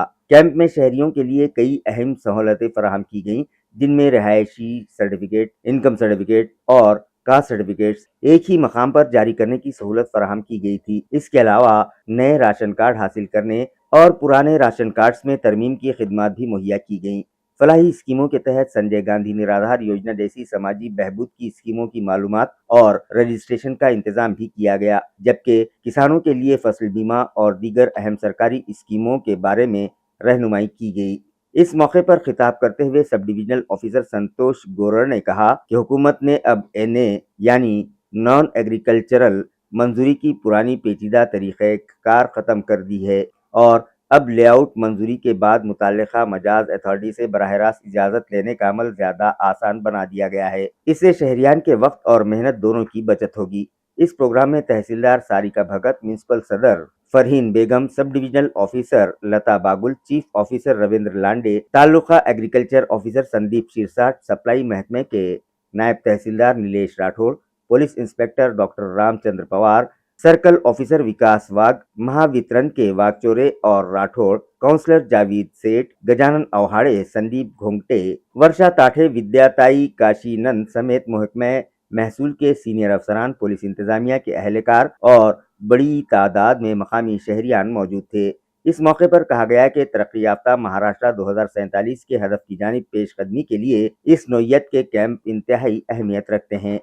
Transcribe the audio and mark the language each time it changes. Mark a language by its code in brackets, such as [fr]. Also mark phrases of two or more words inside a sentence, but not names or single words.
[ur] کیمپ میں شہریوں کے لیے کئی اہم سہولتیں فراہم کی گئیں، جن میں رہائشی سرٹیفکیٹ، [en] income certificate [ur] اور [en] caste certificates [ur] ایک ہی مقام پر جاری کرنے کی سہولت فراہم کی گئی تھی۔ اس کے علاوہ نئے [en] ration card [ur] حاصل کرنے اور پرانے [en] ration cards [ur] میں ترمیم کی خدمات بھی مہیا کی گئیں۔ فلاحی اسکیموں کے تحت سنجے گاندھی نرادھار یوجنا جیسی سماجی بہبود کی اسکیموں کی معلومات اور رجسٹریشن کا انتظام بھی کیا گیا، جبکہ کسانوں کے لیے فصل بیمہ اور دیگر اہم سرکاری اسکیموں کے بارے میں رہنمائی کی گئی۔ اس موقع پر خطاب کرتے ہوئے [en] sub divisional officer [ur] سنتوش گورر نے کہا کہ حکومت نے اب NA یعنی [en] non agricultural [ur] منظوری کی پرانی پیچیدہ طریقہ کار ختم کر دی ہے اور اب [en] lay out [ur] منظوری کے بعد متعلقہ مجاز اتھارٹی سے براہ راست اجازت لینے کا عمل زیادہ آسان بنا دیا گیا ہے۔ اس سے شہریان کے وقت اور محنت دونوں کی بچت ہوگی۔ اس پروگرام میں تحصیلدار ساریکا بھگت، میونسپل صدر فرحین بیگم، [en] sub divisional officer [ur] لتا باگل، [en] chief officer [ur] رویندر لانڈے، تعلقہ [en] agriculture officer [ur] سندیپ شیرساٹ، سپلائی محکمے کے نائب تحصیلدار نیلیش راٹھوڑ، [en] police inspector doctor [ur] رام چندر پوار، [en] circle officer [ur] وکاس واگ، مہا وترن کے واگچورے اور راٹھوڑ، کاؤنسلر جاوید سیٹھ، گجانن اوہاڑے، سندیپ گھونگٹے، ورشا تاٹھے، ودیاتائی کاشی نند سمیت محکمہ محصول کے سینئر افسران، پولیس انتظامیہ کے اہلکار اور بڑی تعداد میں مقامی شہریان موجود تھے۔ اس موقع پر کہا گیا کہ ترقی یافتہ مہاراشٹر 2047 کے ہدف کی جانب پیش قدمی کے لیے اس نوعیت کے کیمپ انتہائی اہمیت رکھتے ہیں۔